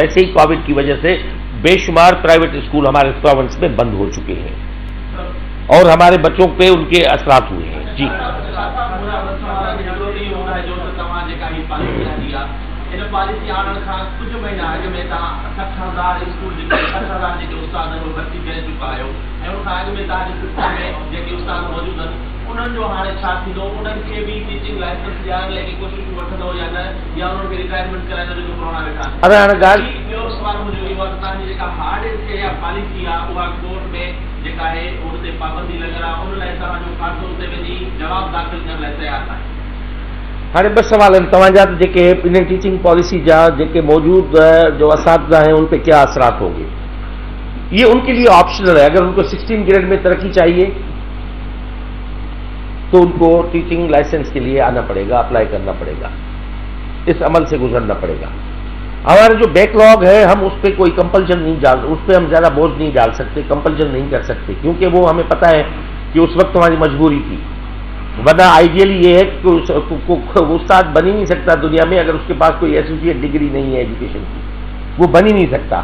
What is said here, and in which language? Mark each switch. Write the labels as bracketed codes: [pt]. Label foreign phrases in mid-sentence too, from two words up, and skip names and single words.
[ur] ویسے ہی کووڈ کی وجہ سے بے شمار پرائیویٹ اسکول ہمارے پروونس میں بند ہو چکے ہیں اور ہمارے بچوں پہ ان کے اثرات ہوئے ہیں۔ جی پالیسی آنے کا کچھ مہینہ اگے میں 60,000 اسکول 60,000 استاد بھرتی [sd] करे चुका आहियो ऐं उन खां अॻु में तव्हांजे सिस्टम में जेके उस्ताद मौजूद आहिनि उन्हनि जो हाणे छा थींदो? उन्हनि खे बि [en] teaching license [sd] ॾियण लाइ कोशिशि वठंदो या न, या उन्हनि खे रिटायरमेंट कराइण जो प्रोग्राम वेठा? अरे हाणे ॻाल्हि ॿियो सुवाल मुंहिंजो इहो आहे, तव्हांजी जेका [en] hard stay [sd] या पॉलिसी आहे उहा कोर्ट में जेका आहे उन ते पाबंदी लॻल आहे, उन लाइ तव्हांजो खातो उते वञी जवाब दाख़िल करण लाइ तयार आहे? हाणे 2 सवाल आहिनि तव्हांजा जेके इन [en] teaching policy [sd] जा जेके मौजूद जो [ur] اساتذہ ہیں ان پہ کیا اثرات ہوں گے؟ یہ ان کے لیے آپشنل ہے۔ اگر ان کو 16 گریڈ میں ترقی چاہیے تو ان کو [en] teaching license [ur] کے لیے آنا پڑے گا، اپلائی کرنا پڑے گا، اس عمل سے گزرنا پڑے گا۔ ہمارا جو بیک لاگ ہے ہم اس پہ کوئی کمپلشن نہیں ڈال، اس پہ ہم زیادہ بوجھ نہیں ڈال سکتے، کمپلشن نہیں کر سکتے، کیونکہ وہ ہمیں پتہ ہے کہ اس وقت ہماری مجبوری تھی، ورنہ آئیڈیلی یہ ہے کہ استاد بن ہی نہیں سکتا دنیا میں اگر اس کے پاس کوئی [en] associate degree [ur] نہیں ہے ایجوکیشن کی، وہ بن ہی نہیں سکتا۔